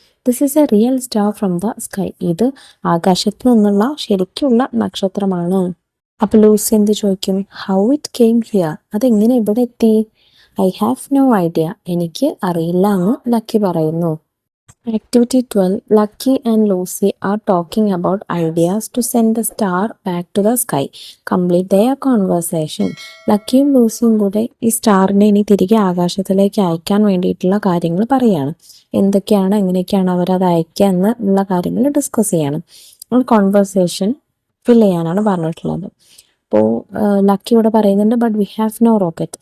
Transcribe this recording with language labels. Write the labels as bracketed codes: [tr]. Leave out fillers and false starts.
[en] This is a real star from the sky. [ml] ഇത് ആകാശത്ത് നിന്നുള്ള ശരിക്കുള്ള നക്ഷത്രമാണ്. അപ്പൊ ലൂസി എന്ത് ചോദിക്കും? [en] How it came here. [ml] അതെങ്ങനെ ഇവിടെ എത്തി? [en] I have no idea. [ml] എനിക്ക് അറിയില്ല എന്ന് ലക്കി പറയുന്നു. [en] Activity 12. Lucky and Lucy are talking about ideas to send the star back to the sky. Complete their conversation. [ml] ലക്കിയും ലൂസിയും കൂടെ ഈ സ്റ്റാറിനെ ഇനി തിരികെ ആകാശത്തിലേക്ക് അയക്കാൻ വേണ്ടിയിട്ടുള്ള കാര്യങ്ങൾ പറയാണ്. എന്തൊക്കെയാണ്, എങ്ങനെയൊക്കെയാണ് അവരത് അയക്കുക എന്നുള്ള കാര്യങ്ങൾ ഡിസ്കസ് ചെയ്യണം. കോൺവെർസേഷൻ ഫിൽ ചെയ്യാനാണ് പറഞ്ഞിട്ടുള്ളത്. അപ്പോൾ ലക്കി ഇവിടെ പറയുന്നുണ്ട് [en] But we have no rocket.